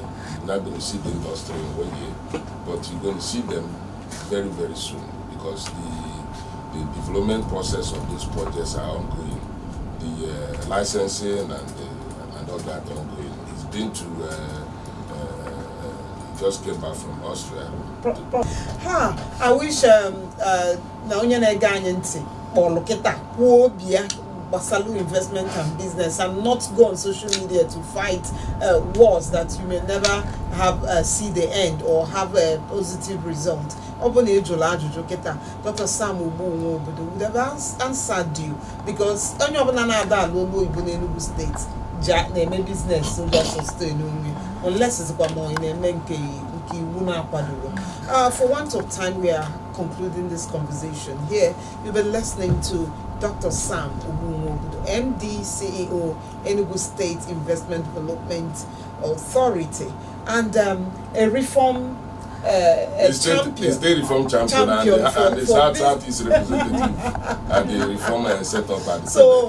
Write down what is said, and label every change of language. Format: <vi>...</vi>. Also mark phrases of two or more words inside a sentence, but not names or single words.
<en>You're not going to see the industry in 1 year, but you're going to see them very, very soon because the development process of these projects are ongoing. The licensing and all that ongoing. He's been to, he just came back from Austria. I wish</en> <ig>na onye na-ege anyị ntị kpọrọ kịta kwuo obi ya gbasara</ig> <en>investment and business and not go on social media to fight wars that you may never have see the end or have a positive result. Dr. Sam Ogbu-Nwobodo would have answered you because</en> <ig>onye ọbụla na-ada ala olu Igbo n'Enugu State na-eme business</ig> <en>so just sustain onwe unless it's more in</en> <ig>nke iwu na-akwadoro.</ig> <en>For want of time, we are concluding this conversation here. You've been listening to Dr. Sam Ogbu-Nwobodo, MD, CEO, Enugu State Investment Development Authority, and a reform state reform champion and the Southeast representative and the reform set up at the</en>